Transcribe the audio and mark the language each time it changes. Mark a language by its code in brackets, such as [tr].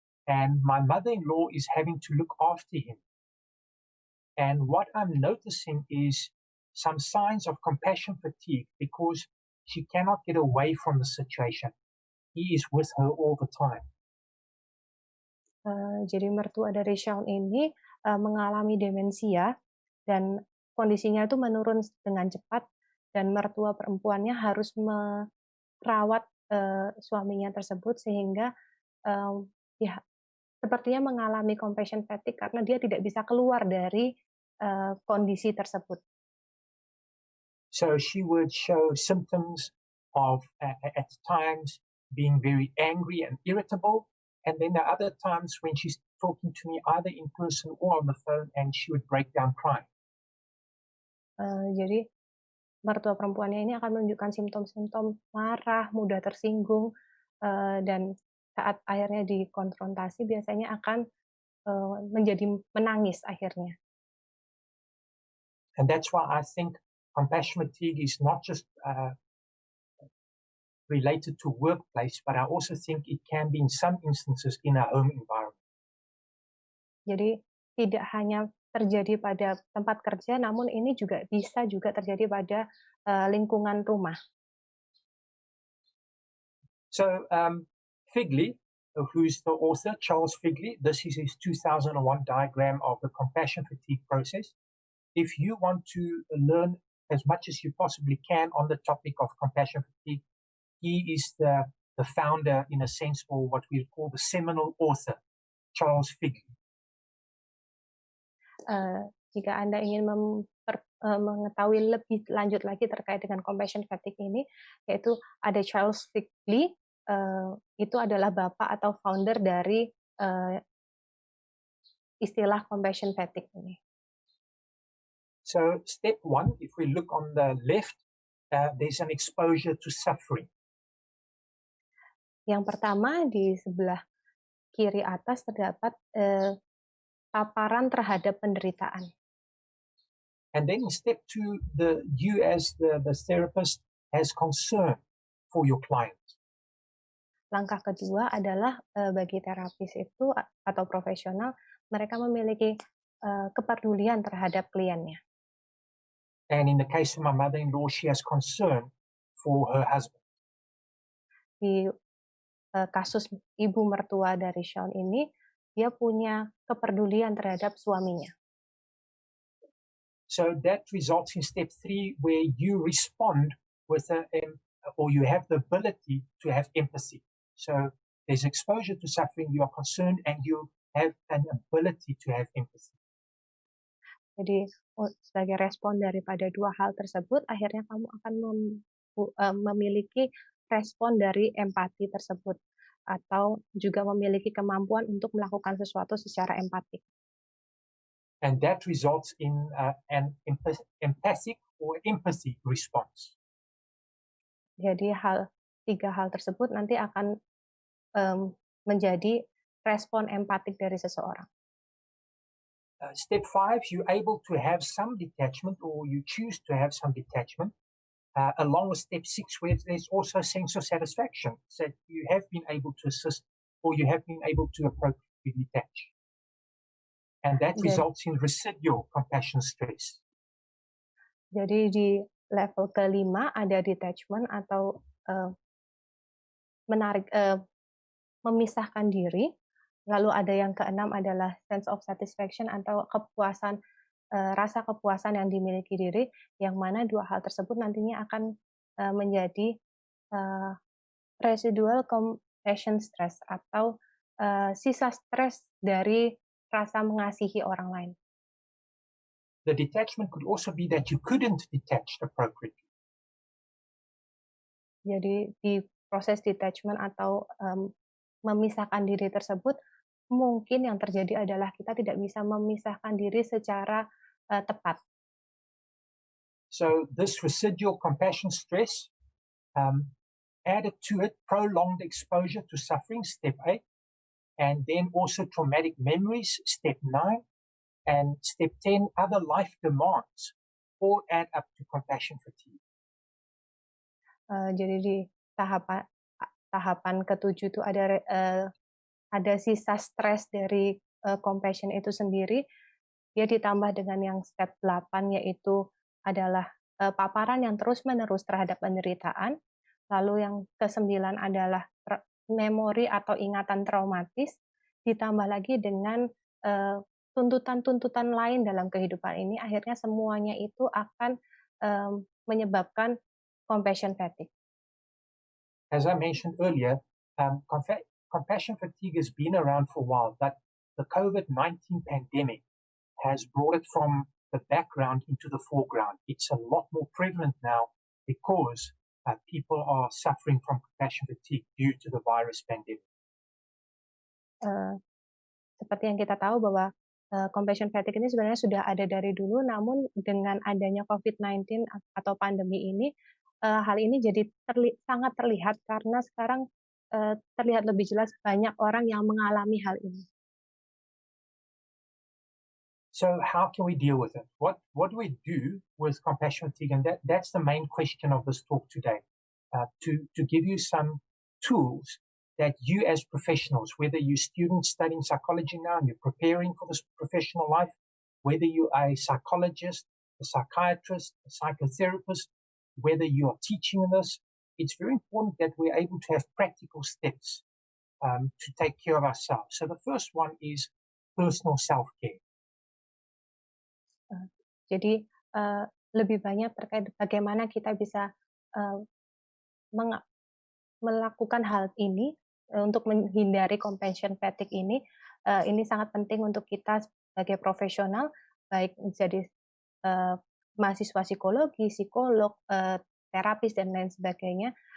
[en] And my mother-in-law is having to look after him. And what I'm noticing is some signs of compassion fatigue because she cannot get away from the situation. He is with her all the time. [id] Jadi mertua dari Shaun ini mengalami demensia dan kondisinya itu menurun dengan cepat. Dan mertua perempuannya harus merawat suaminya tersebut sehingga ya sepertinya mengalami compassion fatigue karena dia tidak bisa keluar dari kondisi tersebut. [en] So she would show symptoms of at times being very angry and irritable, And then there are other times when she's talking to me either in person or on the phone and she would break down crying. [id] Jadi mertua perempuannya ini akan menunjukkan simptom-simptom marah, mudah tersinggung, dan saat akhirnya dikonfrontasi biasanya akan menjadi menangis akhirnya. [en] And that's why I think compassion fatigue is not just related to workplace, but I also think it can be in some instances in our home environment. [id] Jadi tidak hanya terjadi pada tempat kerja, namun ini juga bisa terjadi pada lingkungan rumah. [en] So Figley, who's the author, Charles Figley, this is his 2001 diagram of the compassion fatigue process. If you want to learn as much as you possibly can on the topic of compassion fatigue, he is the founder, in a sense, or what we call the seminal author, Charles Figley. [id] Jika Anda ingin mengetahui lebih lanjut lagi terkait dengan compassion fatigue ini, yaitu ada Charles Figley, itu adalah bapak atau founder dari istilah compassion fatigue ini. [en] So step one, if we look on the left, there's an exposure to suffering. [id] Yang pertama di sebelah kiri atas terdapat paparan terhadap penderitaan. [en] And then step two, you as the therapist has concern for your client. [id] Langkah kedua adalah bagi terapis itu atau profesional, mereka memiliki kepedulian terhadap kliennya. [en] And in the case of my mother-in-law, she has concern for her husband. [id] Di kasus ibu mertua dari Shaun ini, dia punya kepedulian terhadap suaminya. [en] So that results in step three, where you respond with or you have the ability to have empathy. So there's exposure to suffering, you are concerned, and you have an ability to have empathy. [id] Jadi sebagai respon daripada dua hal tersebut, akhirnya kamu akan memiliki respon dari empati tersebut, atau juga memiliki kemampuan untuk melakukan sesuatu secara empatik. [en] And that results in an empathic or empathy response. [id] Jadi tiga hal tersebut nanti akan menjadi respon empatik dari seseorang. [en] Step 5, you're able to have some detachment, or you choose to have some detachment, along with step 6, where there's also a sense of satisfaction that you have been able to assist, or you have been able to appropriately detach. And that results in residual compassion stress. [id] Jadi di level kelima ada detachment atau memisahkan diri. Lalu ada yang keenam adalah [en] sense of satisfaction [id] atau kepuasan, rasa kepuasan yang dimiliki diri, yang mana dua hal tersebut nantinya akan menjadi [en] residual compassion stress [id] atau sisa stres dari rasa mengasihi orang lain. [en] The detachment could also be that you couldn't detach appropriately. [id] Jadi di proses detachment atau memisahkan diri tersebut, mungkin yang terjadi adalah kita tidak bisa memisahkan diri secara tepat. [en] So this residual compassion stress, added to it prolonged exposure to suffering, step 8, and then also traumatic memories, step 9, and step 10, other life demands, all add up to compassion fatigue. [id] Jadi di tahapan ketujuh itu ada sisa stres dari compassion itu sendiri. Dia ditambah dengan yang step 8, yaitu adalah paparan yang terus-menerus terhadap penderitaan. Lalu yang ke-9 adalah memori atau ingatan traumatis, ditambah lagi dengan tuntutan-tuntutan lain dalam kehidupan ini, akhirnya semuanya itu akan menyebabkan compassion fatigue. [en] As I mentioned earlier, compassion fatigue has been around for a while, but the COVID-19 pandemic has brought it from the background into the foreground. It's a lot more prevalent now because people are suffering from compassion fatigue due to the virus pandemic. [id] seperti yang kita tahu bahwa compassion fatigue ini sebenarnya sudah ada dari dulu, namun dengan adanya COVID-19 atau pandemi ini, hal ini jadi sangat terlihat karena sekarang terlihat lebih jelas banyak orang yang mengalami hal ini. [en] So how can we deal with it? What do we do with compassion fatigue? And that's the main question of this talk today, to give you some tools that you as professionals, whether you're students studying psychology now and you're preparing for this professional life, whether you are a psychologist, a psychiatrist, a psychotherapist, whether you are teaching this, it's very important that we're able to have practical steps to take care of ourselves. So the first one is personal self-care. [id] Jadi lebih banyak terkait bagaimana kita bisa melakukan hal ini untuk menghindari compassion fatigue ini. Ini sangat penting untuk kita sebagai profesional, baik jadi mahasiswa psikologi, psikolog, terapis dan lain sebagainya.